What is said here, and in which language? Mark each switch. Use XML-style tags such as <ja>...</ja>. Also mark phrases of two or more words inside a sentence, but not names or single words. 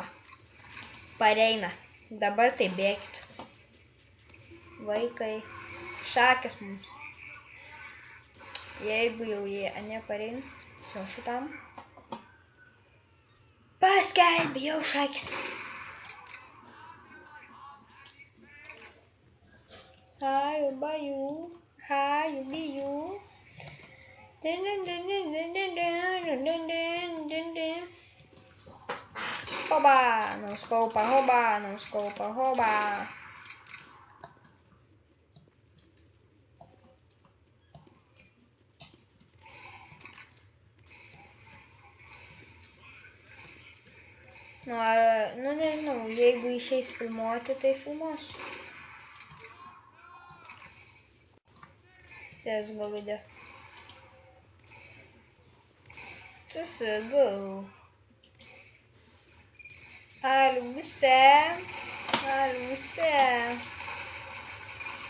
<lt>Pareina. Dabar tai bėgit. Vaikai. Šakės mums. Jeigu jau jie nepareina, su šitam. Paskelbė jau šakis. Haju, baju, haju, biju. Hoba, nauskaupa, hoba. Nu, nežinau, jeigu išeis filmuoti, tai filmuosiu. CSGO video. CSGO. Aluse.</lt>